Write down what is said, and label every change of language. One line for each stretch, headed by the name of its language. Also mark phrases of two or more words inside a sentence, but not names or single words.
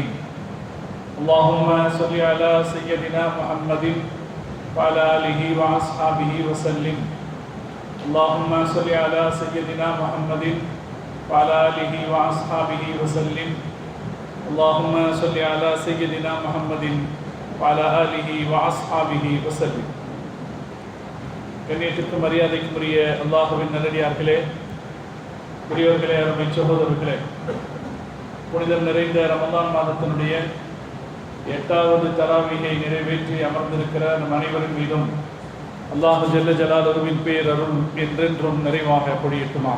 Arabic: اللهم صل على سيدنا محمد وعلى آله وأصحابه وسلم. اللهم صل على سيدنا محمد وعلى آله وأصحابه وسلم. اللهم صل على سيدنا محمد وعلى آله وأصحابه وسلم.
Tamil: கண்ணியத்திற்கும் மரியாதைக்கும் உரிய அல்லாஹ்வின் நல்லடியார்களே, பெரியவர்களே, அருமை சகோதரர்களே, புனிதம் நிறைந்த ரமதான் மாதத்தினுடைய 8வது தராவீகை நிறைவேற்றி அமர்ந்திருக்கிற நம் அனைவரின் மீதும் அல்லாஹ்
Arabic: جل جلاله
Tamil: பேரருள் என்றென்றும் நிறைவாக பொழியட்டுமாக.